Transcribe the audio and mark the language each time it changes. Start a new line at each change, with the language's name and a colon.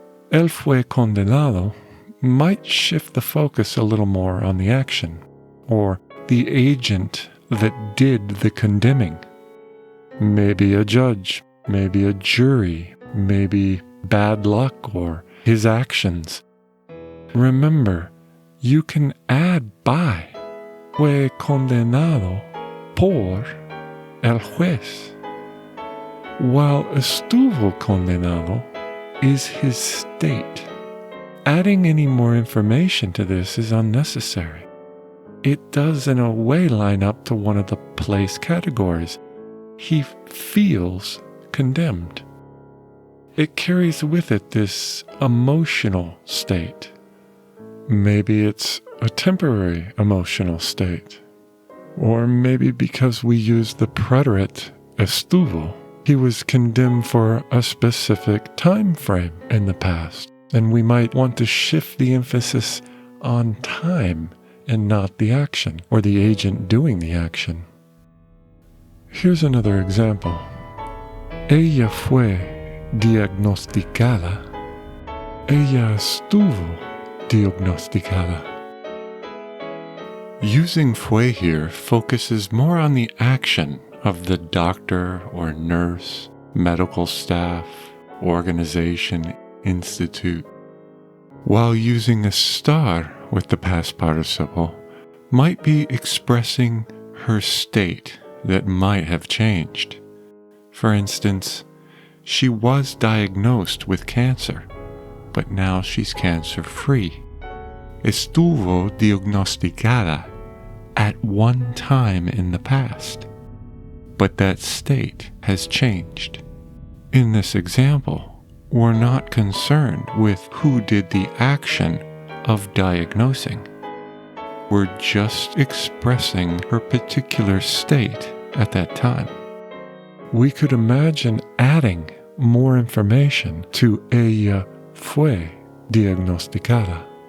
Spanish: Él fue condenado
English: might shift the focus a little more on the action, or the agent that did the condemning. Maybe a judge, maybe a jury, maybe bad luck or his actions. Remember, you can add by.
Spanish: Fue condenado por el juez,
English: while
Spanish: estuvo condenado
English: is his state. Adding any more information to this is unnecessary. It does in a way line up to one of the place categories. He feels condemned. It carries with it this emotional state. Maybe it's a temporary emotional state. Or maybe because we use the preterite estuvo, he was condemned for a specific time frame in the past. And we might want to shift the emphasis on time and not the action or the agent doing the action. Here's another example.
Spanish: Ella fue diagnosticada. Ella estuvo diagnosticada.
English: Using fue here focuses more on the action of the doctor or nurse, medical staff, organization, institute, while using estar with the past participle might be expressing her state that might have changed. For instance, she was diagnosed with cancer, but now she's cancer-free.
Spanish: Estuvo diagnosticada
English: at one time in the past, but that state has changed. In this example, we're not concerned with who did the action of diagnosing. We're just expressing her particular state at that time. We could imagine adding more information to
Spanish: ella fue diagnosticada.